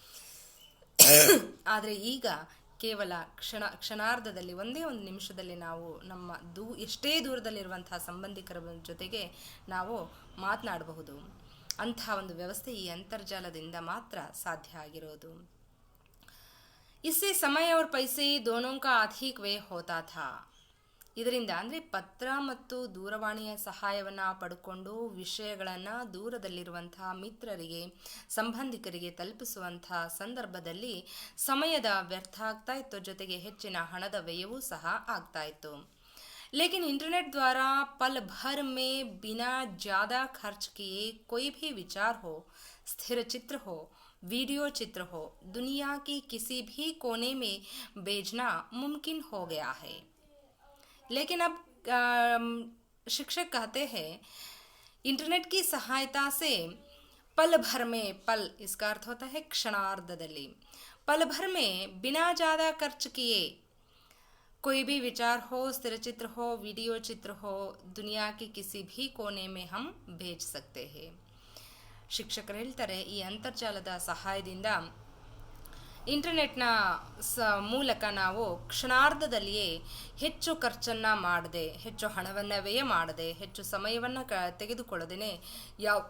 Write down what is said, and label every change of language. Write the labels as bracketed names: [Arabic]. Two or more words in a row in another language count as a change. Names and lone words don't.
[Kannada] ಆದರೆ ಈಗ ಕೇವಲ ಕ್ಷಣಾರ್ಧದಲ್ಲಿ, ಒಂದೇ ಒಂದು ನಿಮಿಷದಲ್ಲಿ ನಾವು ನಮ್ಮ ಎಷ್ಟೇ ದೂರದಲ್ಲಿರುವಂತಹ ಸಂಬಂಧಿಕರ ಜೊತೆಗೆ ನಾವು ಮಾತನಾಡಬಹುದು. ಅಂತಹ ಒಂದು ವ್ಯವಸ್ಥೆ ಈ ಅಂತರ್ಜಾಲದಿಂದ ಮಾತ್ರ ಸಾಧ್ಯ ಆಗಿರೋದು. [Hindi] इससे समय और पैसे दोनों का अधिक व्यय होता था. [Kannada] ಇದರಿಂದ ಅಂದರೆ ಪತ್ರ ಮತ್ತು ದೂರವಾಣಿಯ ಸಹಾಯವನ್ನು ಪಡ್ಕೊಂಡು ವಿಷಯಗಳನ್ನು ದೂರದಲ್ಲಿರುವಂತಹ ಮಿತ್ರರಿಗೆ, ಸಂಬಂಧಿಕರಿಗೆ ತಲುಪಿಸುವಂತಹ ಸಂದರ್ಭದಲ್ಲಿ ಸಮಯದ ವ್ಯರ್ಥ ಆಗ್ತಾ ಇತ್ತು, ಜೊತೆಗೆ ಹೆಚ್ಚಿನ ಹಣದ ವ್ಯಯವೂ ಸಹ ಆಗ್ತಾ ಇತ್ತು. [Hindi] लेकिन इंटरनेट द्वारा पल भर में बिना ज़्यादा खर्च किए कोई भी विचार हो, स्थिर चित्र हो, वीडियो चित्र हो, दुनिया की किसी भी कोने में भेजना मुमकिन हो गया है. लेकिन अब शिक्षक कहते हैं इंटरनेट की सहायता से पल भर में, पल इसका अर्थ होता है क्षणार्धದಲ್ಲಿ, पल भर में बिना ज़्यादा खर्च किए कोई भी विचार हो, स्थिर चित्र हो, वीडियो चित्र हो, दुनिया के किसी भी कोने में हम भेज सकते हैं. [Kannada] ಶಿಕ್ಷಕರು ಹೇಳ್ತಾರೆ, ಈ ಅಂತರ್ಜಾಲದ ಸಹಾಯದಿಂದ, ಇಂಟರ್ನೆಟ್ನ ಮೂಲಕ ನಾವು ಕ್ಷಣಾರ್ಧದಲ್ಲಿಯೇ ಹೆಚ್ಚು ಖರ್ಚನ್ನು ಮಾಡದೆ, ಹೆಚ್ಚು ಹಣವನ್ನು ವ್ಯಯ ಮಾಡದೆ, ಹೆಚ್ಚು ಸಮಯವನ್ನು ತೆಗೆದುಕೊಳ್ಳದೇನೆ